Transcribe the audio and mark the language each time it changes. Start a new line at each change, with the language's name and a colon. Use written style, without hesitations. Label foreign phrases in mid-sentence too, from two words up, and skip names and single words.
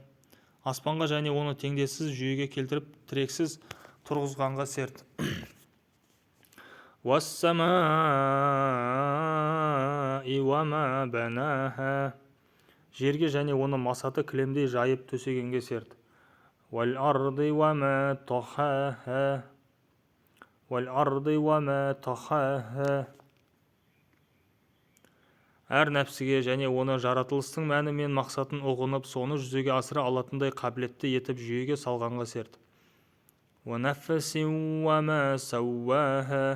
Kazakh: Аспанға және оны теңдессіз жүйеге келтіріп тірексіз тұрғызғанға серт.
Arabic: والسماء وما بناها.
Kazakh: Жерге және оны масаты кілемдей жайып төсегенге серт.
Arabic: والأرض وما طحاها. والأرض وما طحاها.
Kazakh: Әр нәпсіге және оны жаратылыстың мәні мен мақсатын ұғынып, соны жүзеге асыра алатындай қабілетті етіп жүйеге салғанға серт.
Arabic: ونفس وما سواها.